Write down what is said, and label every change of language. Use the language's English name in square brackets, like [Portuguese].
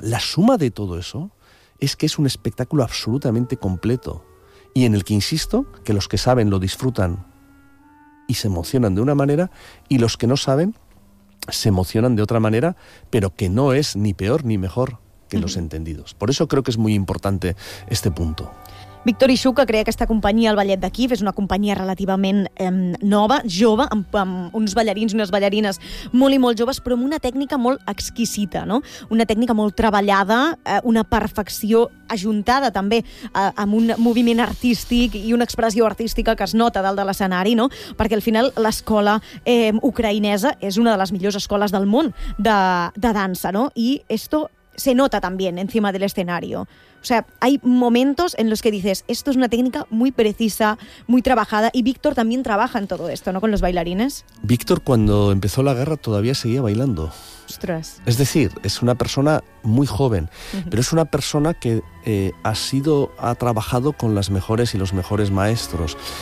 [Spanish] La suma de todo eso es que es un espectáculo absolutamente completo y en el que insisto que los que saben lo disfrutan y se emocionan de una manera y los que no saben se emocionan de otra manera, pero que no es ni peor ni mejor que los entendidos. Por eso creo que es muy importante este punto. [Catalan] Víctor Ixuk, que crea aquesta companyia, el Ballet de Kiev, és una companyia relativament nova, jove, amb uns ballarins i unes ballarines molt i molt joves, però amb una tècnica molt exquisita, no? Una tècnica molt treballada, una perfecció ajuntada també amb un moviment artístic i una expressió artística que es nota dalt de l'escenari, no? Perquè al final l'escola ucraïnesa és una de les millors escoles del món de dansa, no? [Spanish] I esto se nota también encima del escenario. O sea, hay momentos en los que dices, esto es una técnica muy precisa, muy trabajada, y Víctor también trabaja en todo esto, ¿no?, con los bailarines. Víctor, cuando empezó la guerra, todavía seguía bailando. ¡Ostras! Es decir, es una persona muy joven, pero es una persona que ha trabajado con las mejores y los mejores maestros.